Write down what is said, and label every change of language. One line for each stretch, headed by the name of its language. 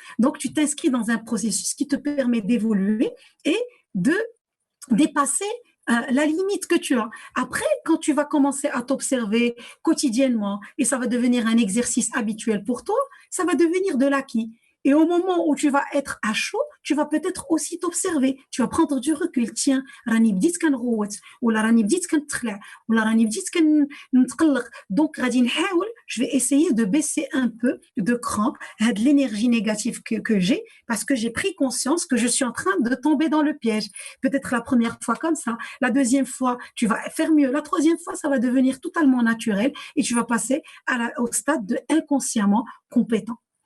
French: Donc, tu t'inscris dans un processus qui te permet d'évoluer et de dépasser la limite que tu as. Après, quand tu vas commencer à t'observer quotidiennement et ça va devenir un exercice habituel pour toi, ça va devenir de l'acquis. Et au moment où tu vas être à chaud, tu vas peut-être aussi t'observer. Tu vas prendre du recul.
Arabic: Tiens, راني بديت كنغوت ولا راني بديت كنتخلع ولا راني بديت كنتقلق.
French: Donc
Arabic: غادي نحاول,
French: je vais essayer de baisser un peu de cran, de l'énergie négative que j'ai parce que j'ai pris conscience que je suis en train de tomber dans le piège. Peut-être la première fois comme ça, la deuxième fois, tu vas faire mieux. La troisième fois, ça va devenir totalement naturel et tu vas passer au stade de inconsciemment compétent.